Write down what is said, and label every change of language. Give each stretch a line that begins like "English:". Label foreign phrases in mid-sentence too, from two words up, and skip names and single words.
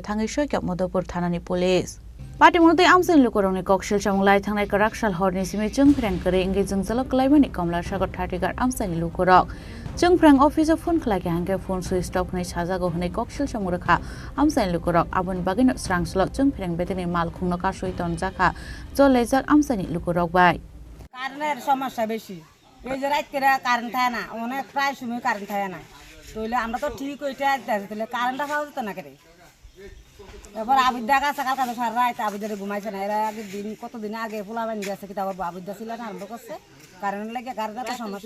Kok Borok: thangai soikap Modopur thanani police Patimungtui amsani lukurokni koksil samunglai thangnai karakshal horni simi jengpreng kare ingai jengjalo klaimani Kamla Sagar Thatigar amsani lukurok jengpreng office of phone khlai hangke
English: phone switch off
Kok Borok: nei sajago hnai koksil samurkha amsani lukurok abon bagino srangslo jengpreng betengni malkhong ka soitan jaka jol laijak amsani lukurok bai
Bangla: কারণের সমস্যা বেশি এই যে রাত করে কারেন্ট থাকে না অনেক প্রায় সময় কারেন্ট থাকে না তাহলে আমরা তো ঠিক ওইটা তাহলে কারেন্টটা পাওয়া যেত না করে এবার আবিদ্যা কাছে কালকে সারা রাত আবিদ্যারে ঘুমাইছে না এরা আগে দিন কতদিন আগে ফুলা বানি গেছে কি তারপর আবিদ্যা ছিল না আরম্ভ করছে কারেন্ট লাগে কারেন্টটা সমস্যা